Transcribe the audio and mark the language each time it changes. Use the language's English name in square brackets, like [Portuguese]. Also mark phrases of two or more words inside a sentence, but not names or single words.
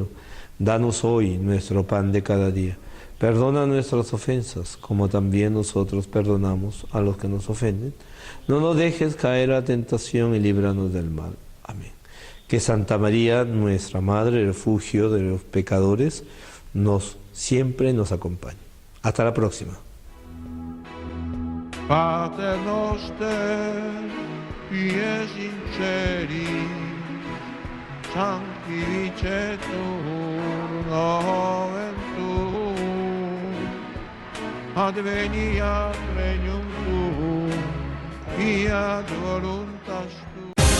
[Spanish] Danos hoy nuestro pan de cada día. Perdona nuestras ofensas, como también nosotros perdonamos a los que nos ofenden. No nos dejes caer a tentación y líbranos del mal. Amén. Que Santa María, nuestra Madre, refugio de los pecadores, siempre nos acompañe. Hasta la próxima. [Latin] Pater noster, pies in celi, sanctificetur nomen tuum, adveniat regnum tuum, fiat voluntas tua.